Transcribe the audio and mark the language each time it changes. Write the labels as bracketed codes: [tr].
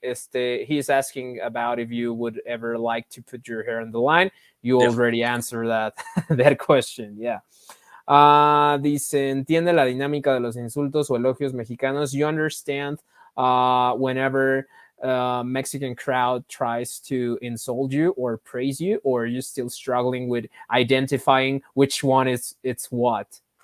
[en] He is asking about if you would ever like to put your hair on the line. You already answered that question. Yeah. [es] Dice, entiende la dinámica de los insultos o elogios mexicanos. [en] You understand whenever Mexican crowd tries to insult you or praise you, or are you still struggling with identifying which one it's what?